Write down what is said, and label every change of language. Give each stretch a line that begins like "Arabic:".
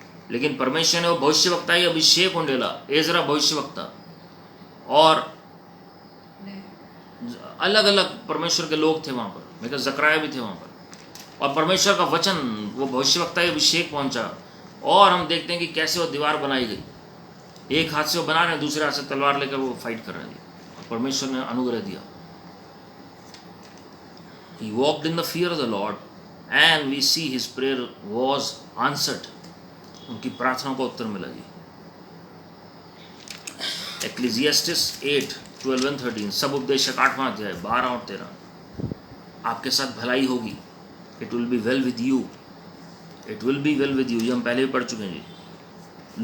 Hindi: लेकिन परमेश्वर ने वो भविष्यवक्ता ही अभिषेक उंडेला, एजरा भविष्यवक्ता और अलग अलग परमेश्वर के लोग थे वहां पर, मेरे जकराया भी थे वहां पर, और परमेश्वर का वचन वो भविष्यवक्ता ही अभिषेक पहुंचा। और हम देखते हैं कि कैसे वो दीवार बनाई गई, एक हाथ से वो बना रहे हैं, दूसरे हाथ से तलवार लेकर वो फाइट कर रहे हैं। परमेश्वर ने अनुग्रह दिया।
English: He walked in the fear of the Lord and we see his prayer was answered.
Hindi: उनकी प्रार्थना को उत्तर मिला जी। Ecclesiastes 8:12-13, सब उपदेशक 8वां अध्याय 12 और 13। आपके साथ भलाई होगी,
English: it will be well with you,
Hindi: it will be well with you, ये हम पहले भी पढ़ चुके हैं जी।